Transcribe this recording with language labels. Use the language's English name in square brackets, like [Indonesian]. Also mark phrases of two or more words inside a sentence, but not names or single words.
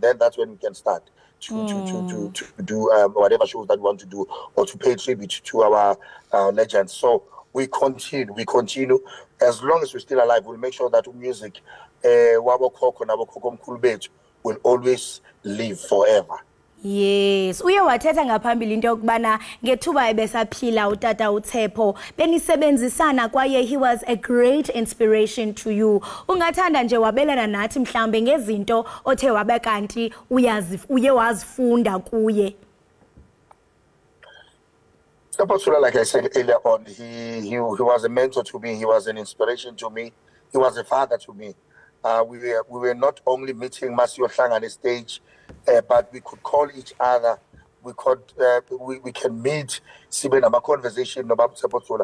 [English] Then that's when we can start to do whatever shows that we want to do, or to pay tribute to our legends. So we continue. As long as we're still alive, we'll make sure that music will always live forever. Yes, [Xhosa] uye wathetha ngaphambili into yokubana ngethuba ebesaphila utata uTshepo benisebenzisana kwaye [English] he was a great inspiration to you. [Xhosa] Ungathanda nje wabelana nathi mhlambe ngezinto othe wabe kanti uye wazifunda kuye. [English] Tsepo, like I said earlier on, he was a mentor to me, he was an inspiration to me, he was a father to me. We were not only meeting Masio Hlang on the stage, but we could call each other. We can meet, Siben, have a conversation about Tsepo.